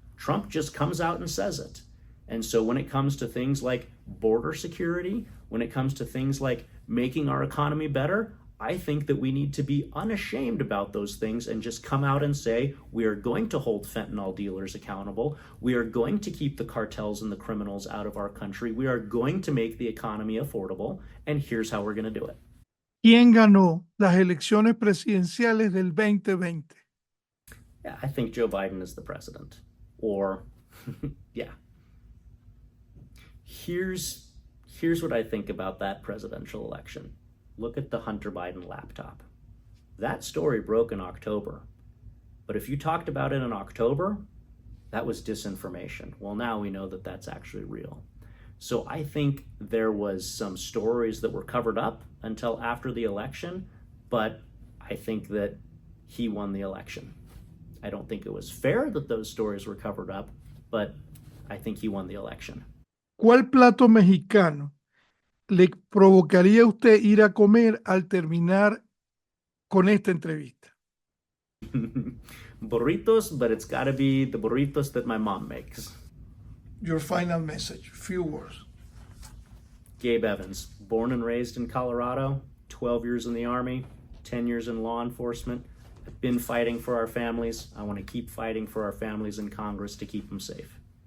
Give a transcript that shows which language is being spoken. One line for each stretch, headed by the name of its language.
English: Trump just comes out and says it. And so when it comes to things like border security, when it comes to things like making our economy better, I think that we need to be unashamed about those things and just come out and say, we are going to hold fentanyl dealers accountable. We are going to keep the cartels and the criminals out of our country. We are going to make the economy affordable. And here's how we're going to do it.
Spanish: ¿Quién ganó las elecciones presidenciales del 2020?
English: Yeah, I think Joe Biden is the president. Or, yeah. Here's what I think about that presidential election. Look at the Hunter Biden laptop. That story broke in October. But if you talked about it in October, that was disinformation. Well, now we know that that's actually real. So I think there was some stories that were covered up until after the election, but I think that he won the election. I don't think it was fair that those stories were covered up, but I think he won the election.
Spanish: ¿Cuál plato mexicano le provocaría a usted ir a comer al terminar con esta entrevista?
English: Burritos, but it's got to be the burritos that my mom makes. Your final message, few words. Gabe Evans, born and raised in Colorado, 12 years in the Army, 10 years in law enforcement. I've been fighting for our families. I want to keep fighting for our families in Congress to keep them safe.